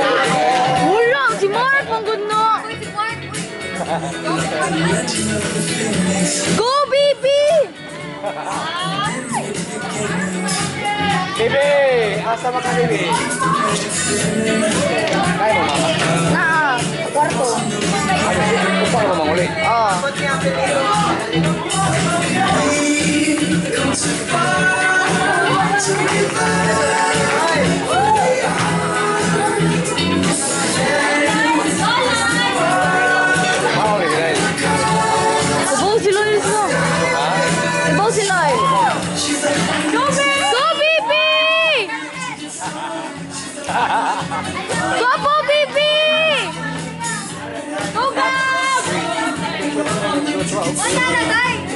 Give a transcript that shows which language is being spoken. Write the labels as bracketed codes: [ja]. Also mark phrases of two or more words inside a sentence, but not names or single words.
[tl] Wala, si Mark ang ganda. [en] Go, baby! Bibi! [ceb] Asa maka, Bibi? Kaya mo, mama? Naa, kwarto. Upang mo manguli. Oh. Mao ni Ray. Sabaw si Loyal mo. Sabaw si Loyal. [en] Go, baby! Go, po, baby! [ceb] Go, Gab! Wala na, day!